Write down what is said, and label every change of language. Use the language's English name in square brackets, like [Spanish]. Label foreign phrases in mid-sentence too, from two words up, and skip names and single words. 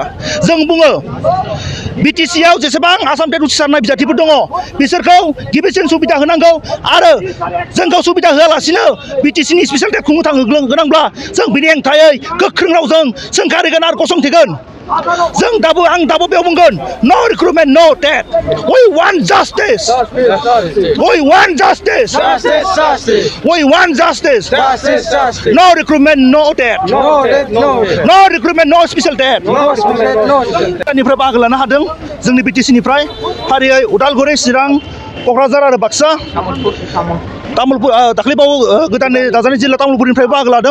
[Bodo] जों बुङो BTCआव जेसेबां आसाम टेट उथ्रिसारनाय बिजाथिफोर दङ बिसोरखौ गिबिसिन सुबिदा होनांगौ आरो जोंखौ सुबिदा होआलासिनो BTCनि [English] special TET [Bodo] खुंनो थाङो गोनांब्ला जों बिनि हेंथायै गोख्रों रावजों सोंखारिगोन आरो गसंथेगोन। जों आं दाबो बेयाव बुंगोन [English] no recruitment no TET we want justice we want justice we want justice no recruitment no TET no recruitment no special TET [Bodo] निफ्राय बाहागो लानो हादों जोंनि BTCनिफ्राय फारियै उदालगुरि चिरां क'क्राझार आरो बाक्सा तामुलपुर दाख्लैबावै गोदानै दाजानाय जिल्ला तामुलपुरनिफ्राय बाहागो लादों।